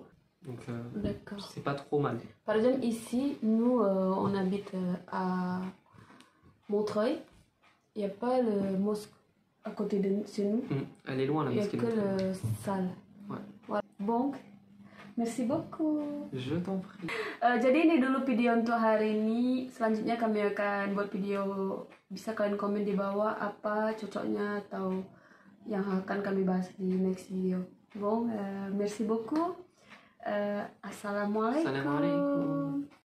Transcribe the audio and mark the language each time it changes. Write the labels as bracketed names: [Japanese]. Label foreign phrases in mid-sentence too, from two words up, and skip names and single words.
[French] Donc c'est pas trop mal. Par exemple, ici, nous, on habite à Montreuil. Il n'y a pas le mosque à côté de chez nous. Elle est loin la mosquée. Il n'y a que le salle. Ouais. Bon, merci beaucoup. Je t'en prie. [Indonesian] Jadi ini dulu video untuk hari ini. Selanjutnya kami akan buat video. Bisa kalian komen di bawah apa cocoknya atau yang akan kami bahas di [English] next video. [French] Bon, merci beaucoup. Assalamualaikum.